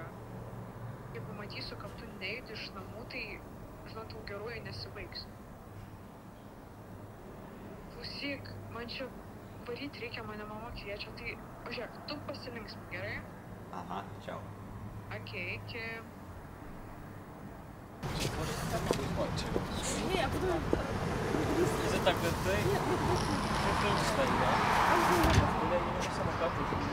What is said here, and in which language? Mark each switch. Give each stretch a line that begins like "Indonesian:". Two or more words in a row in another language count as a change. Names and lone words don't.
Lithuanian: Jeigu matysiu, kad tu neįdi iš namų, tai, žinot, tau geruoju nesibaigs. Klausyk, man čia varyt reikia, mane mama kviečia, tai, žiūrėk, tu pasilinksmi, gerai? Aha, čiau. Okei, iki...
Russian: Не, я буду...
English: Is it a good thing?
Russian: Нет, нет, нет.
English: Good thing stay, yeah?
Russian: Я не могу самокатывать.